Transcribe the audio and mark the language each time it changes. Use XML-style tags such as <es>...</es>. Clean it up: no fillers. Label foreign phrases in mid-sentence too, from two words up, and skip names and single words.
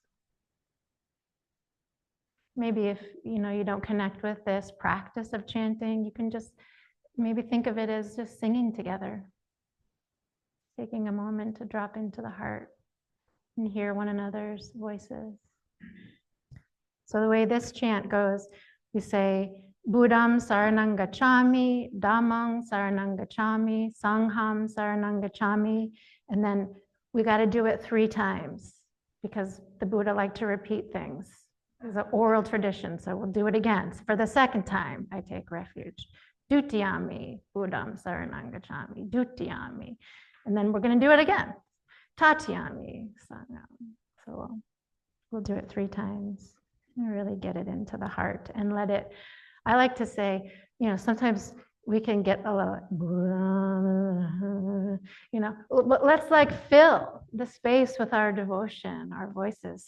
<en>Maybe if you don't connect with this practice of chanting, you can just maybe think of it as just singing together, taking a moment to drop into the heart and hear one another's voices. So the way this chant goes, we say,</en> <pi>Buddham saranang gacchami, Dhammam saranang gacchami, Sangham saranang gacchami,</pi> <en>and then we got to do it 3 times because the Buddha liked to repeat things. It's an oral tradition, so we'll do it again. So for the 2nd time, I take refuge.</en> <pi>Dutiyami, Buddham saranang gacchami, Dutiyami.</pi> <en>And then we're going to do it again.</en> <pi>Tatyami, Sangham.</pi> <en>So we'll do it 3 times and really get it into the heart and let it. I like to say, sometimes we can get a little, but let's fill the space with our devotion, our voices.</en>